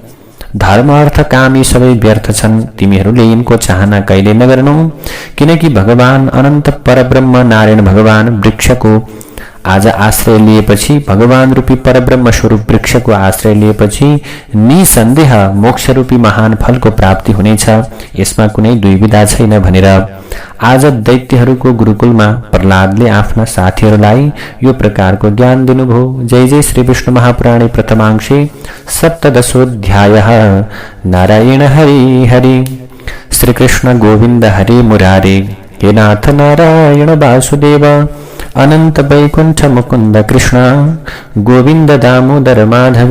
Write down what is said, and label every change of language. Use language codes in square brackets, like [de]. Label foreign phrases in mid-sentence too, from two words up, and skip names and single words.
[ne] धर्म, अर्थ, काम यी सबै व्यर्थ छन्। तिमीहरूले यिनको चाहना कहिले नगर्नु, किनकि भगवान अनन्त परब्रह्म नारायण भगवान वृक्षको आज आश्रय लिएपछि, भगवान रूपी परब्रह्म स्वरूप वृक्षको आश्रय लिएपछि निसन्देह मोक्षरूपी महान फलको प्राप्ति हुनेछ। यसमा कुनै दुविधा छैन भनेर आज दैत्यहरूको गुरुकुलमा प्रहलादले आफ्ना साथीहरूलाई यो प्रकारको ज्ञान दिनुभयो। [sa] जय जय श्री विष्णु महापुराणे प्रथमांशे सप्तदशोऽध्यायः। नारायण हरि हरि। श्री कृष्ण गोविंद हरे मुरारे, हे नाथ नारायण वासुदेव, अनंत वैकुंठ मुकुंद कृष्ण, गोविंद दामोदर माधवेति।